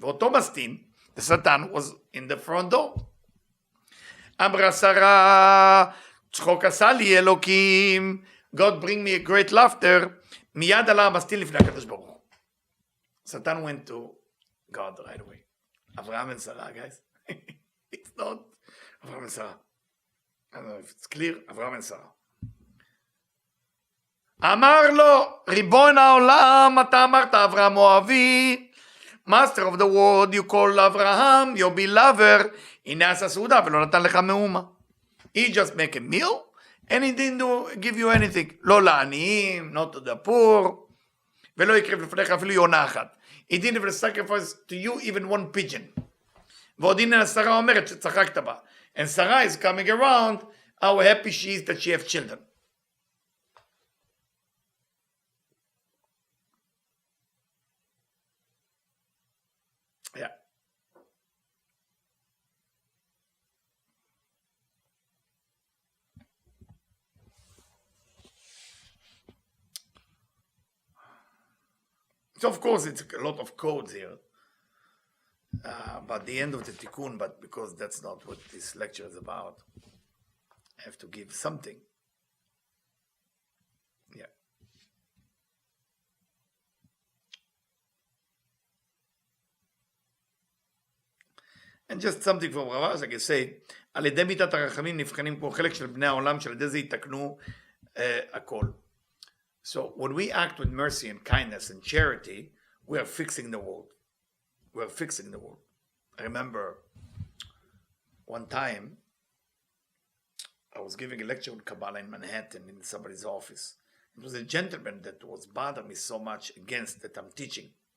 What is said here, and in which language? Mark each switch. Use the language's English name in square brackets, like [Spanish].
[Hebrew] ואותו מסטין, [English] the Satan was in the front door. [Hebrew] אמרה שרה, צחוק עשה לי אלוקים, [English] God bring me a great laughter, [Hebrew] מיד עלה המסטין לפני הקדוש ברוך הוא. [English] Satan went to God right away. אברהם and Sarah, guys. It's not אברהם and Sarah. I don't know if it's clear, אברהם and Sarah. [Hebrew] אמר לו, ריבון העולם, אתה אמרת אברהם אוהבי, [English] master of the world, you call אברהם, your belover, [Hebrew] הנה עשה סעודה ולא נתן לך מאומה. [English] He just make a meal, and he didn't give you anything. [Hebrew] לא לעניים, [English] not to the poor, [Hebrew] ולא יקריב לפניך אפילו יונה אחת. [English] He didn't even sacrifice to you even one pigeon. [Hebrew] ועוד הנה שרה אומרת שצחקת בה. [English] And Sarah is coming around, how happy she is that she have children. Yeah. So of course it's a lot of codes here, but the end of the tikkun, but because that's not what this lecture is about, I have to give something. Yeah. And just something from Ravash, I can say, [Hebrew] על ידי מיתת הרחמים נבחנים כמו חלק של בני העולם, שעל ידי זה יתקנו הכל. [English] So when we act with mercy and kindness and charity, we are fixing the world. We are fixing the world. I remember one time, I was giving a lecture on Kabbalah in Manhattan in somebody's office. It was a gentleman that was bothering me so much against that I'm teaching.